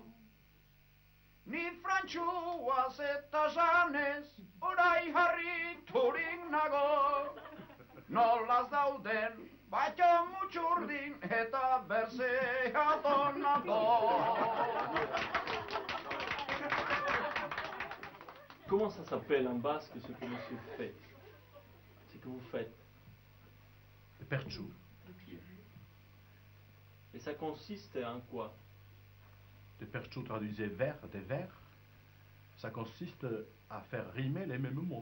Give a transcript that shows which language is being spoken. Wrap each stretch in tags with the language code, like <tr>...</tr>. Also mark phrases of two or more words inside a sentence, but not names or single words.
<eu>Ni frantxuaz eta janez, orai harriturik nago. Nolaz dauden, batxo mutxurdin eta berzea donago.</eu> <fr>Comment ça s'appelle en basque ce que monsieur fait? Ce que vous faites? Le perchou. Et ça consiste en quoi? Le perchou traduisait vers, des vers. Ça consiste à faire rimer les mêmes mots.</fr>